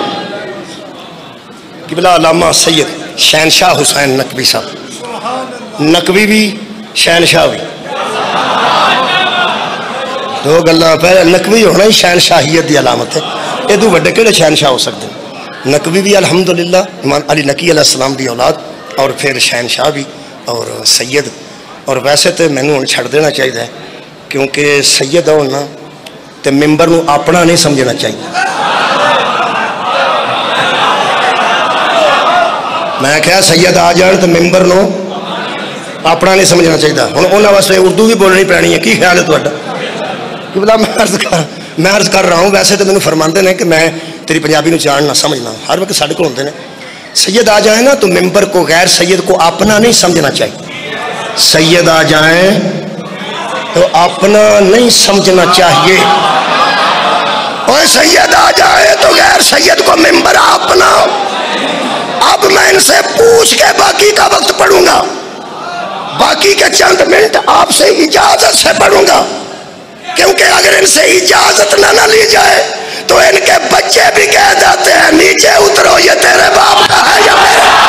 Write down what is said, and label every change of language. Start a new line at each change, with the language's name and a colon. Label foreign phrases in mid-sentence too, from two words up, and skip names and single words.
Punjabi: قبلہ علامہ سید شہنشاہ حسین نقوی صاحب، نقوی بھی شہنشاہ بھی، دو گلاں پہلے. نقوی ہونا ہی شہنشاہیت دی علامت ہے.
Urdu: یہ دو بڑے کہڑے شہنشاہ ہو سکتے ہیں؟
Punjabi: نقوی بھی الحمدللہ امام علی نقی علیہ السلام دی اولاد، اور پھر شہنشاہ بھی اور سید. اور ویسے تو مینوں ہن چھڑ دینا چاہیے، کیونکہ سید ہونا تے ممبر نو اپنا نہیں سمجھنا چاہیے. میں کہا سید آ جان تو ممبر نو اپنا نہیں سمجھنا چاہیے. ہوں انہوں واسطے اردو بھی بولنی پینی ہے. کی خیال ہے تھوڑا؟
Urdu: کہ بلا میں عرض کر رہا ہوں.
Punjabi: ویسے تو مینوں فرماندے نے کہ میں تیری پنجابی نو جاننا سمجھنا. ہر وقت ساڈے کول ہوندے نے.
Urdu: سید آ جائیں نا تو ممبر کو غیر سید کو اپنا نہیں سمجھنا چاہیے. سید آ جائیں تو اپنا نہیں سمجھنا چاہیے. اور سید آ جائے تو غیر سید کو ممبر اپنا. اب میں ان سے پوچھ کے باقی کا وقت پڑھوں گا, باقی کے چند منٹ آپ سے اجازت سے پڑھوں گا, کیونکہ اگر ان سے اجازت نہ لی جائے تو ان کے بچے بھی کہہ جاتے ہیں نیچے اترو, یہ تیرے باپ کا ہے یا میرا.